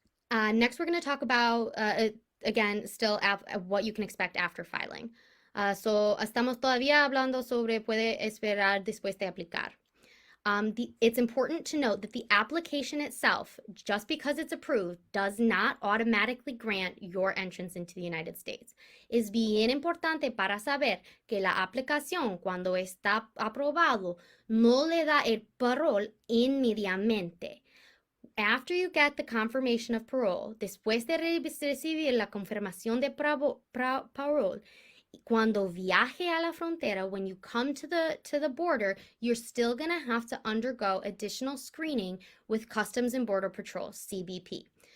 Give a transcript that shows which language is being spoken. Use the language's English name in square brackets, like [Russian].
[English] Next, we're going to talk about, again, still what you can expect after filing. [Spanish] So, estamos todavía hablando sobre puede esperar después de aplicar. [English] It's important to note that the application itself, just because it's approved, does not automatically grant your entrance into the United States. [Spanish] Es bien importante para saber que la aplicación, cuando está aprobado, no le da el parol inmediatamente. [English] After you get the confirmation of parole, [Spanish] después de recibir la confirmación de parole, cuando viaje a la frontera, [English] when you come to the border, you're still going to have to undergo additional screening with Customs and Border Patrol, CBP.